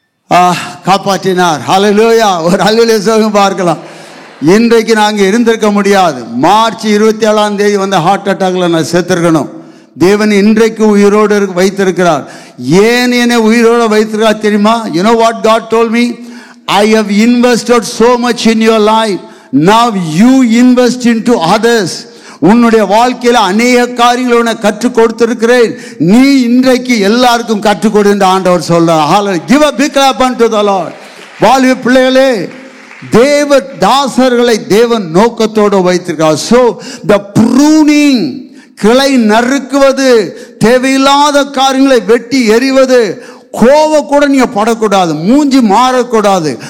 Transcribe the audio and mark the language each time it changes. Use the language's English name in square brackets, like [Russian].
[Tamil] காப்பாற்றினார். ஹல்லேலூயா. ஒரு ஹல்லேலூயா சொல்லுங்க பார்க்கலாம். இன்றைக்கு நாங்கள் இருந்திருக்க முடியாது. மார்ச் 27ஆம் தேதி வந்து ஹார்ட் அட்டாக்ல நான் செத்துருக்கணும். தேவன் இன்றைக்கு உயிரோடு வைத்திருக்கிறார். ஏன் என்னை உயிரோடு வைத்திருக்கிறார் தெரியுமா? [English] You know what God told me? I have invested so much in your life. Now you invest into others. [Tamil] உன்னுடைய வாழ்க்கையில அநேக காரியங்களை கற்றுக் கொடுத்திருக்கிறேன். நீ இன்றைக்கு எல்லாருக்கும் கற்றுக் கொடு என்று ஆண்டவர் சொல்றார். [English] Give a big clap unto the Lord. [Tamil] வாலிப பிள்ளைகளே, தேவ தாசர்களை தேவன் நோக்கத்தோடு வைத்திருக்கிறார். [English] So the pruning, [Tamil] கிளை நறுக்குவது, தேவையில்லாத காரியங்களை வெட்டி எறிவது, கோவ கூட நீங்க படக்கூடாது, மூஞ்சி மாறக்கூடாது.